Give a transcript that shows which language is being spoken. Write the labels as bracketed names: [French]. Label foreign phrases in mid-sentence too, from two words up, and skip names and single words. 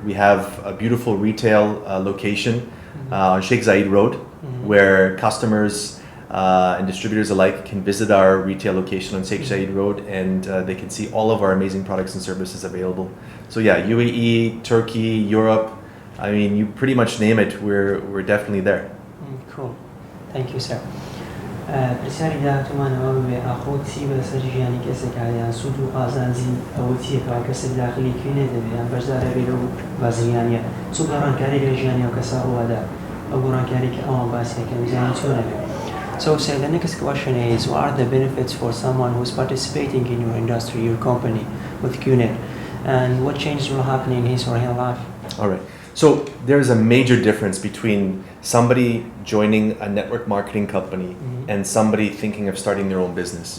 [English] We have a beautiful retail location on Sheikh Zayed Road where customers and distributors alike can visit our retail location on Sheikh Zayed Road, and they can see all of our amazing products and services available. So yeah, UAE, Turkey, Europe, I mean, you pretty much name it, we're definitely there. Cool. Thank you, sir. [Central Kurdish] پرسیاری داهاتومان ئەوە ببێ ئاخۆ چی بەسەر ژیانی کەسێکە یان سوود و قازانجی ئەوە چیەکەوە کەسێک داخلی کوێنێ دەبێت یان بەشدارە بێت لەو بازرگانیە چ گەڕانکاری لە ژیانی ئەو کەسە ڕوەدا ئەو گەڕانکاری کە ئەوان باسیەکە میزانی چۆنە بێت. [English] So sir, the next question is, what are the benefits for someone who is participating in your industry, your company, with Qnet, and what changes will happen in his or her life? All right. So there's a major difference between somebody joining a network marketing company and somebody thinking of starting their own business.